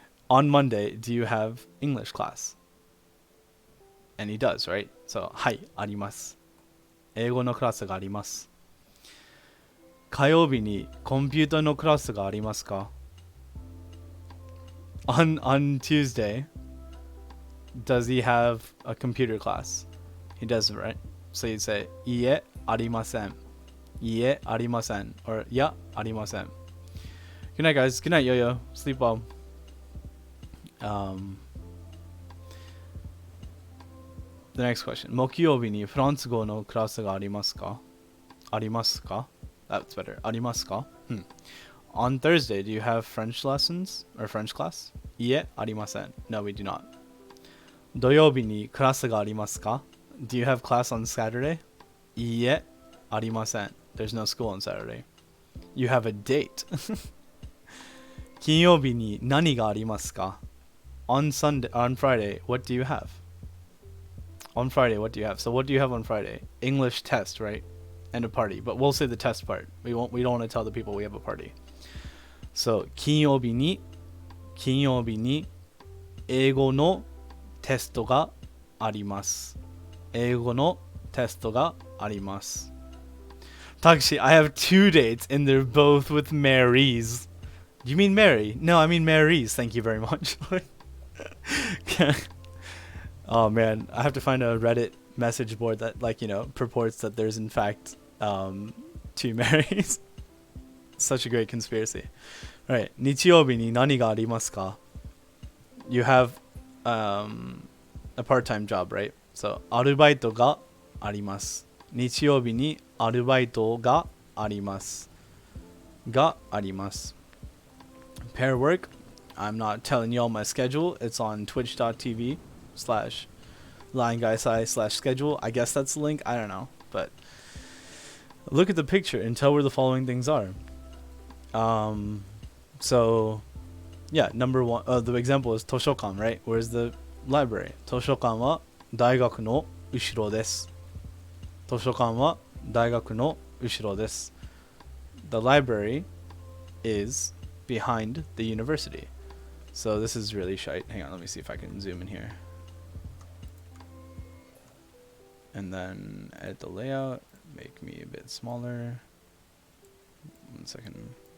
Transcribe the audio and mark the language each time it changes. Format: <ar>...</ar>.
<en>On Monday, do you have English class? And he does, right? So,</en> <ja>はい、あります。英語のクラスがあります。火曜日にコンピューターのクラスがありますか?</ja> <en>On Tuesday, does he have a computer class? He does, right? So you'd say,</en> <ja>いいえ、ありません。いいえ、ありません。</ja> <en>Or,</en> <ja>いや、ありません。</ja> <en>Good night, guys. Good night, Yo-Yo. Sleep well. The next question.</en> <ja>木曜日にフランス語のクラスがありますか? ありますか?</ja> <en>That's better.</en> <ja>ありますか?</ja> <en>On Thursday, do you have French lessons or French class?</en> <ja>いいえ、ありません.</ja> <en>No, we do not.</en> <ja>土曜日にクラスがありますか?</ja> <en>Do you have class on Saturday?</en> <ja>いいえ、ありません.</ja> <en>There's no school on Saturday. You have a date.</en> <ja>金曜日に何がありますか?</ja> <en>On Friday, what do you have? On Friday, what do you have? So what do you have on Friday? English test, right? And a party. But we'll say the test part. We don't want to tell the people we have a party.</en> <ja>So 金曜日に英語のテストがあります。英語のテストがあります。</ja> <en>Takeshi, I have 2 dates and they're both with Marys. Do you mean Mary? No, I mean Marys. Thank you very much. Oh man, I have to find a Reddit message board that, like, purports that there's in fact 2 Marys. Such a great conspiracy.</en> <ja>Alright, 日曜日に何がありますか?</ja> <en>You have a part-time job, right?</en> <ja>So アルバイトがあります。日曜日にアルバイトがあります。があります。</ja> <en>Pair work. I'm not telling y'all my schedule. It's on twitch.tv/LionGuySai/schedule. I guess that's the link. I don't know. But look at the picture and tell where the following things are. So, yeah, number one, the example is 図書館, right? Where's the library?</en> <ja>図書館は大学の後ろです。図書館は大学の後ろです。</ja> <en>The library is behind the university. So this is really shite. Hang on, let me see if I can zoom in here. And then edit the layout, make me a bit smaller. 1 second.</en>